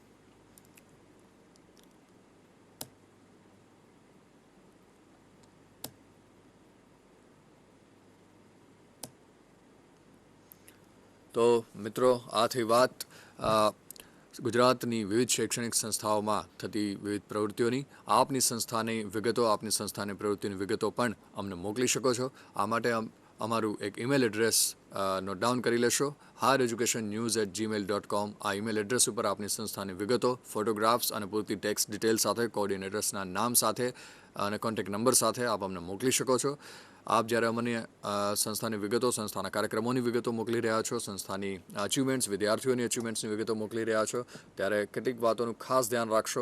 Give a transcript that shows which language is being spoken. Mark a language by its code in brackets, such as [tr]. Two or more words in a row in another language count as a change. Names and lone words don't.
[gu] તો મિત્રો, આ થઈ વાત ગુજરાતની વિવિધ શૈક્ષણિક સંસ્થાઓમાં થતી વિવિધ પ્રવૃત્તિઓની. આપની સંસ્થાની વિગતો, આપની સંસ્થાની પ્રવૃત્તિની વિગતો પણ અમને મોકલી શકો છો. આ માટે અમારું એક [en] email address note down [gu] કરી લેશો, highereducationnews@gmail.com. આ [en] email address [gu] ઉપર આપની સંસ્થાની વિગતો, ફોટોગ્રાફ્સ અને પૂરતી [en] text detail [gu] સાથે, કોઓર્ડિનેટર્સના નામ સાથે અને [en] contact number [gu] સાથે આપ અમને મોકલી શકો છો. આપ જ્યારે અમને સંસ્થાની વિગતો, સંસ્થાના કાર્યક્રમોની વિગતો મોકલી રહ્યા છો, સંસ્થાની અચીવમેન્ટ્સ, વિદ્યાર્થીઓની અચીવમેન્ટ્સની વિગતો મોકલી રહ્યા છો, ત્યારે કેટલીક વાતોનું ખાસ ધ્યાન રાખશો.